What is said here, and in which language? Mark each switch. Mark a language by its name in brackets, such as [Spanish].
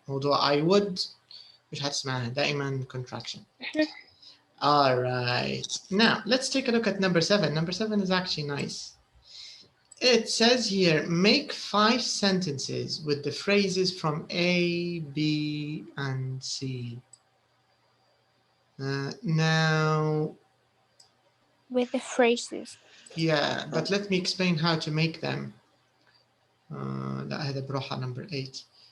[Arabic] موضوع [English] I would [Arabic] مش حتسمعها دائما contraction. [English] All right, now let's take a look at number 7. Number 7 is actually nice. It says here, make 5 sentences with the phrases from A, B, and C. Now, with the phrases. Yeah, but let me explain how to make them. [Arabic] لا هذا بروحها number 8.